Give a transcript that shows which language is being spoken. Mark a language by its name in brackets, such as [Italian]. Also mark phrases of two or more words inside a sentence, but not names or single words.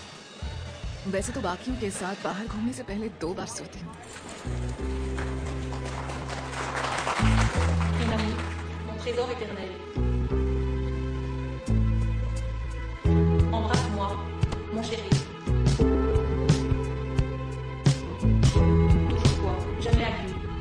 [Hindi] वैसे तो बाकियों के साथ बाहर घूमने से पहले 2 बार सोती हूँ। [French] Mon amour, mon trésor éternel. Embrasse-moi, mon chéri. Toujours toi, jamais à qui.